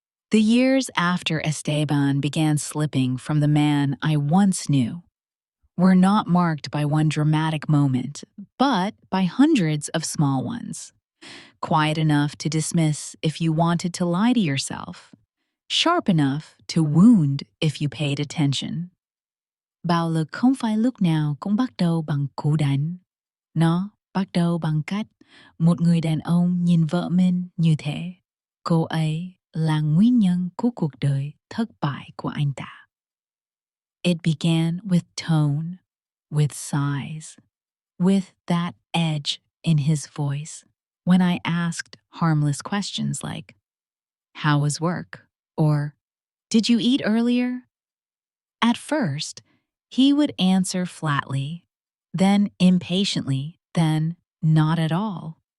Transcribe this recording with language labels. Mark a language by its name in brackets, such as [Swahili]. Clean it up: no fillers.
[English] The years after Esteban began slipping from the man I once knew were not marked by one dramatic moment, but by hundreds of small ones. Quiet enough to dismiss if you wanted to lie to yourself, sharp enough to wound if you paid attention. [Vietnamese] Bạo lực không phải lúc nào cũng bắt đầu bằng cú đánh. Nó bắt đầu bằng cách một người đàn ông nhìn vợ mình như thế. Cô ấy là nguyên nhân của cuộc đời thất bại của anh ta. [English] It began with tone, with sighs, with that edge in his voice when I asked harmless questions like, "How was work?" or "Did you eat earlier?" At first, he would answer flatly, then impatiently, then not at all.